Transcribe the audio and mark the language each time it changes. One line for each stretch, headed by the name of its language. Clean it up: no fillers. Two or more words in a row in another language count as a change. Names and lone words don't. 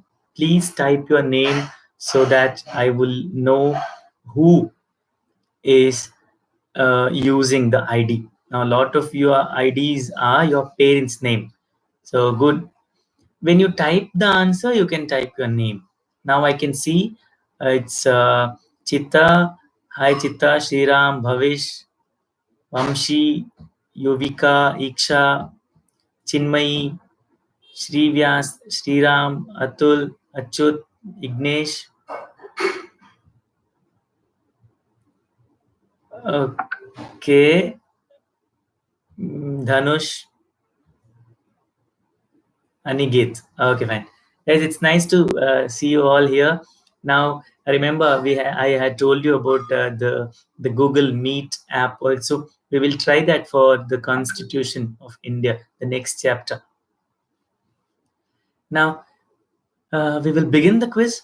English: Please type your name so that I will know who is using the ID. Now, a lot of your IDs are your parents' name. So good. When you type the answer, you can type your name. Now I can see it's Chitta. Hi Chitta, Shriram, Bhavish, Vamshi, Yuvika, Iksha, Chinmayi, Srivyas, Sriram, Atul, Achut, Ignesh. Okay, Dhanush, Anigit. Okay, fine. Guys, it's nice to see you all here. Now, remember, I had told you about the Google Meet app also. We will try that for the Constitution of India, the next chapter. Now, we will begin the quiz.